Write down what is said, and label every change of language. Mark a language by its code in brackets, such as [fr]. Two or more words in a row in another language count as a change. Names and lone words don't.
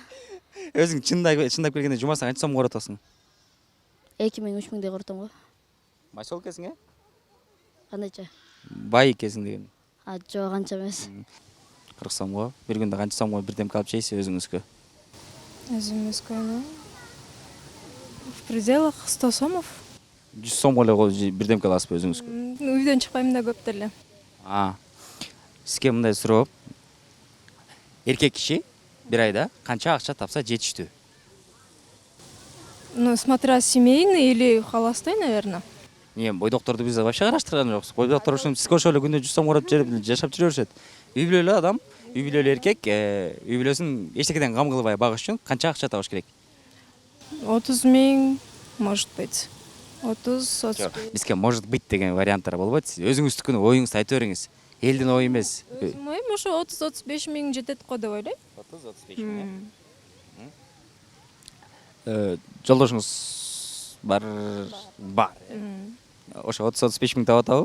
[ky] Өзүң чындап келгенде жумасына канча сом коротосуң? 2000-3000 коротом го. Майсол экенсиң, Кандайча? Бай экенсиң деген. Жок, анча эмес. 40 сомго, бир күндө канча сомго бирдемке алып жейсиз өзүңүзгө? [ru] Өзүмүзгө в пределах 100 сомов. [ky] 100 сомго эле бирдемке аласызбы өзүңүзгө? Үйдөн чыкпайм да көп деле. Сизге мындай суроо. Эркек киши бир айда канча акча тапса жетиштүү? [ru] Ну, смотря семейный или холостой, наверное. [ky] Бойдокторду биз вообще караштырган жокпуз. Бойдоктор ушун сизге ошол эле күндө 100 сом коротуп жашап жүрө беришет. Үй бүлөлүү адам, үй бүлөлүү эркек үй бүлөсүн эчтекеден кам кылбай багыш үчүн канча акча табыш керек? 30 000, [ru] может быть. [ky] 30-35. Бизге [ru] может быть [ky] деген варианттар болбойт. Өзүңүздүкүн оюңузду айтып бериңиз. Элдин ою эмес. Өзүм оюм ошо 30-35 миң жетет го деп ойлойм. 30-35 миң. Жолдошуңуз бар. Ошо 30-35 миң таап атабы?